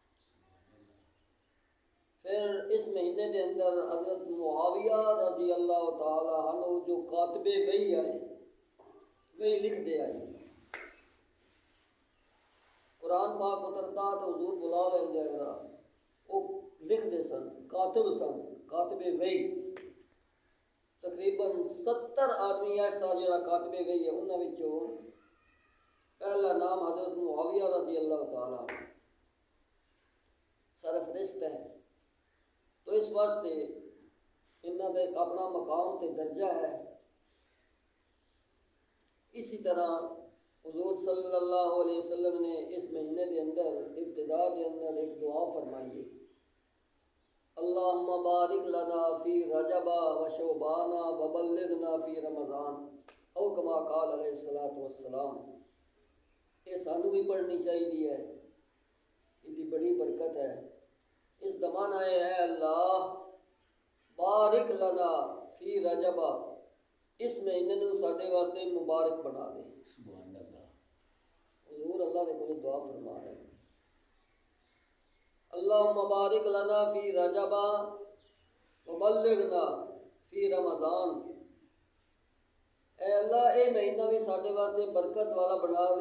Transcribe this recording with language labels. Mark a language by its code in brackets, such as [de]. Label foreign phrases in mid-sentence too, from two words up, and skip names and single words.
[pa] پھر اس مہینے دے اندر حضرت معاویہ رضی اللہ تعالی عنہ جو کاتب وحی آئے، وحی لکھ دے آئے، قرآن پاک اترتا تو حضور بلا لیں جائے گا، وہ لکھ دے سن، کاتب وحی۔ تقریباً 70 آدمی ایسا جڑا کاتب وحی ہے، انہاں وچوں پہلا نام حضرت معاویہ رضی اللہ تعالی عنہ سرفرست ہے۔ تو اس واسطے انہاں دے اپنا مقام تے درجہ ہے۔ اسی طرح حضور صلی اللہ علیہ وسلم نے اس مہینے دے اندر ابتدا دے اندر ایک دعا فرمائی ہے، [ar] اللہم بارک لنا فی رجب و شعبان و بلغنا فی رمضان، او کما قال علیہ الصلوۃ والسلام۔ [pa] یہ سانو بھی پڑھنی چاہیے ہے، اس کی بڑی برکت ہے۔ اس کا معنی ہے [ar] اللہ بارک لنا فی رجب، [pa] اس مہینے نو ساڈے واسطے مبارک بنا دے۔ سبحان اللہ، حضور اللہ نے کوئی دعا فرما رہے ہیں، [ar] اللہم بارک لنا فی رجب وبلغنا فی رمضان۔ [pa] اے اللہ اے مہینہ بھی ساڈے واسطے برکت والا بنا دے۔